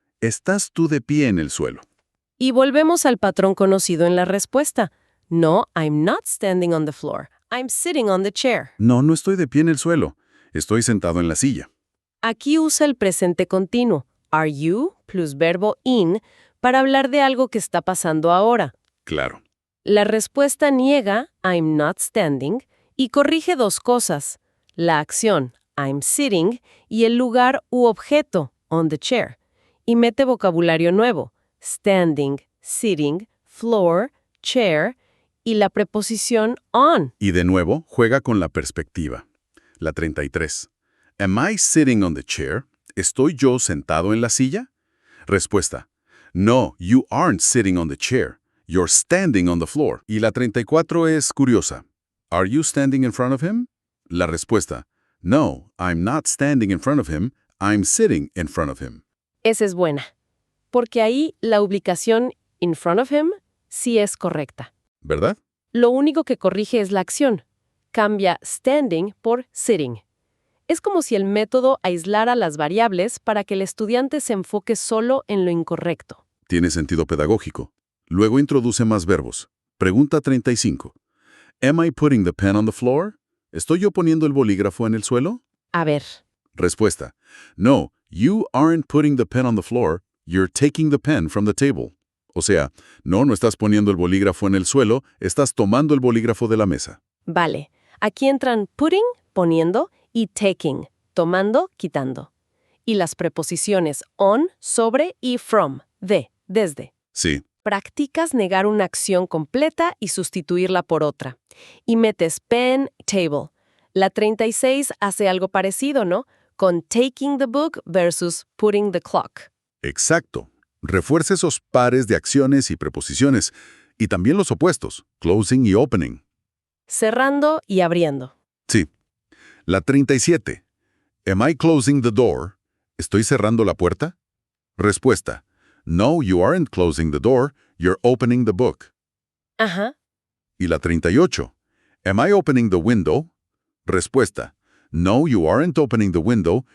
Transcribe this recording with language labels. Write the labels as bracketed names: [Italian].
[Spanish] ¿Estás tú de pie en el suelo? Y volvemos al patrón conocido en la respuesta. [English] No, I'm not standing on the floor. I'm sitting on the chair. [Spanish] No, no estoy de pie en el suelo. Estoy sentado en la silla. Aquí usa el presente continuo. Are you plus verbo in para hablar de algo que está pasando ahora. Claro. La respuesta niega [English] I'm not standing [Spanish] y corrige dos cosas. La acción [English] I'm sitting [Spanish] y el lugar u objeto [English] on the chair. [Spanish] Y mete vocabulario nuevo. Standing, sitting, floor, chair y la preposición on. Y de nuevo, juega con la perspectiva. La 33. [English] Am I sitting on the chair? [Spanish] ¿Estoy yo sentado en la silla? Respuesta. [English] No, you aren't sitting on the chair. You're standing on the floor. [Spanish] Y la 34 es curiosa. [English] Are you standing in front of him? [Spanish] La respuesta. [English] No, I'm not standing in front of him. I'm sitting in front of him. [Spanish] Esa es buena. Porque ahí la ubicación in front of him sí es correcta. ¿Verdad? Lo único que corrige es la acción. Cambia standing por sitting. Es como si el método aislara las variables para que el estudiante se enfoque solo en lo incorrecto. Tiene sentido pedagógico. Luego introduce más verbos. Pregunta 35. [English] Am I putting the pen on the floor? [Spanish] ¿Estoy yo poniendo el bolígrafo en el suelo? A ver. Respuesta. [English] No, you aren't putting the pen on the floor. You're taking the pen from the table. [Spanish] O sea, no estás poniendo el bolígrafo en el suelo, estás tomando el bolígrafo de la mesa. Vale. Aquí entran putting, poniendo, y taking, tomando, quitando. Y las preposiciones on, sobre y from, de, desde. Sí. Practicas negar una acción completa y sustituirla por otra. Y metes pen, table. La 36 hace algo parecido, ¿no? [English] Con taking the book versus putting the clock. [Spanish] Exacto. Refuerza esos pares de acciones y preposiciones, y también los opuestos, closing y opening. Cerrando y abriendo. [English] Sí. [Spanish] La 37. [English] Am I closing the door? [Spanish] ¿Estoy cerrando la puerta? Respuesta. [English] No, you aren't closing the door. You're opening the book. [Spanish] Ajá. Y la 38. [English] Am I opening the window? Respuesta. No, you aren't opening the window.